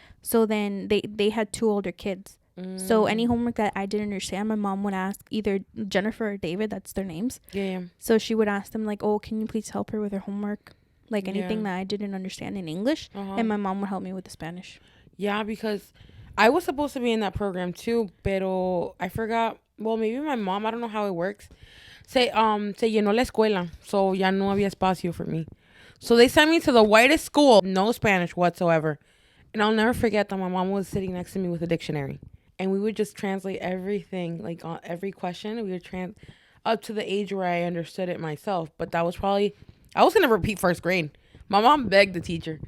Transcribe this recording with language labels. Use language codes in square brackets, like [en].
[en] So then they had 2 older kids. So any homework that I didn't understand, my mom would ask either Jennifer or David, that's their names. Yeah. So she would ask them, like, oh, can you please help her with her homework? Like, anything that I didn't understand in English. And my mom would help me with the Spanish. Yeah, because I was supposed to be in that program too, pero I forgot. Well, maybe my mom, I don't know how it works. [es] Se llenó la escuela, so ya no había espacio [en] for me. So they sent me to the whitest school, no Spanish whatsoever. And I'll never forget that my mom was sitting next to me with a dictionary. And we would just translate everything, like, on every question. We would up to the age where I understood it myself. But that was probably, I was going to repeat 1st grade. My mom begged the teacher.